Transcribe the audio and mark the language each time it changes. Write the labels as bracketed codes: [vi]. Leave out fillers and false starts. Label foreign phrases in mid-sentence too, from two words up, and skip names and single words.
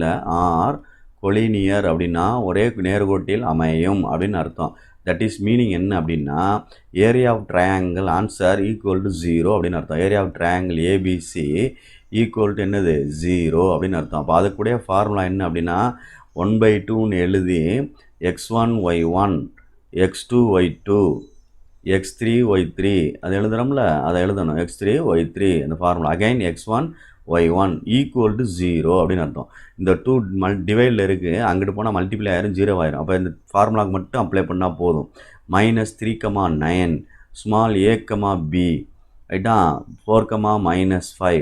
[en] are collinear [ta] அப்படின்னா ஒரே நேர்கோட்டில் அமையும் அப்படின்னு அர்த்தம். [en] that is meaning [ta] என்ன அப்படின்னா [en] area of triangle answer equal to 0 [ta] அப்படின்னு அர்த்தம். [en] area of triangle ABC equal to [ta] என்னது 0 அப்படின்னு அர்த்தம். அப்போ அதுக்குடைய ஃபார்முலா என்ன அப்படின்னா 1/2ன்னு எழுதி x1 y1 x2 y2 x3 y3 அது எழுதுகிறோம்ல, அதை எழுதணும். x3 y3 அந்த [en] formula again [ta] x1 y1 [en] equal to [ta] 0 அப்படின்னு அர்த்தம். இந்த 2 டிவைடில் இருக்குது, அங்கிட்டு போனால் மல்டிப்ளை ஆயிரும், 0 ஆயிரும். அப்போ இந்த ஃபார்முலாவுக்கு மட்டும் அப்ளை பண்ணால் போதும். -3,9 ஸ்மால் a, b ரைட்டா, 4, -5.